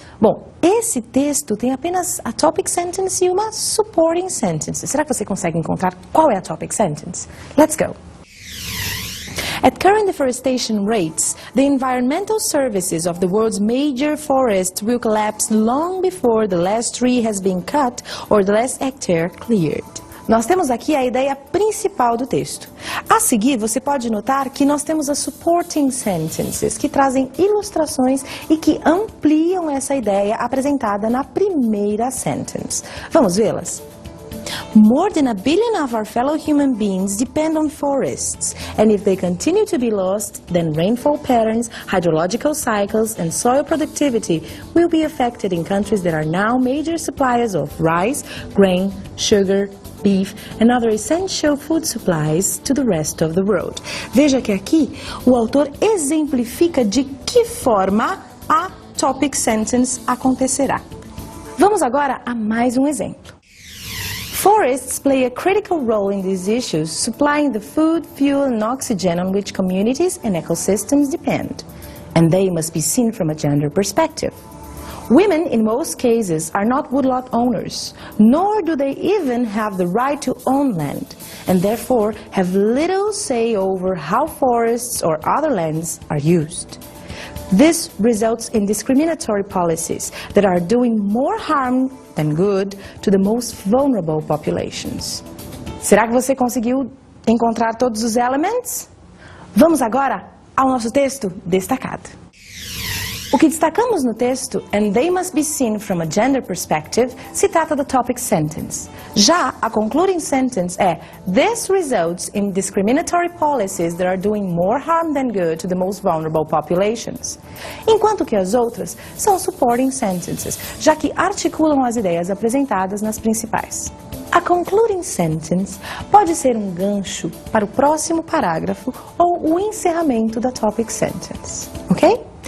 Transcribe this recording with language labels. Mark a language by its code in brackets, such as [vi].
[pt] Bom, esse texto tem apenas a topic sentence e uma supporting sentence. Será que você consegue encontrar qual é a topic sentence? [en] Let's go. At current deforestation rates, the environmental services of the world's major forests will collapse long before the last tree has been cut or the last hectare cleared. [pt] Nós temos aqui a ideia principal do texto. A seguir, você pode notar que nós temos as supporting sentences, que trazem ilustrações e que ampliam essa ideia apresentada na primeira sentence. Vamos vê-las? [en] More than 1 billion of our fellow human beings depend on forests, and if they continue to be lost, then rainfall patterns, hydrological cycles, and soil productivity will be affected in countries that are now major suppliers of rice, grain, sugar, beef, and other essential food supplies to the rest of the world. [pt] Veja que aqui o autor exemplifica de que forma a topic sentence acontecerá. Vamos agora a mais um exemplo. [en] Forests play a critical role in these issues, supplying the food, fuel, and oxygen on which communities and ecosystems depend. And they must be seen from a gender perspective. Women, in most cases, are not woodlot owners, nor do they even have the right to own land, and therefore have little say over how forests or other lands are used. This results in discriminatory policies that are doing more harm than good to the most vulnerable populations. [pt] Será que você conseguiu encontrar todos os elements? Vamos agora ao nosso texto destacado. O que destacamos no texto, [en] and they must be seen from a gender perspective, [pt] se trata do topic sentence. Já a [en] concluding sentence é This results in discriminatory policies that are doing more harm than good to the most vulnerable populations. [pt] Enquanto que as outras são supporting sentences, já que articulam as ideias apresentadas nas principais. A concluding sentence pode ser um gancho para o próximo parágrafo ou o encerramento da topic sentence, ok?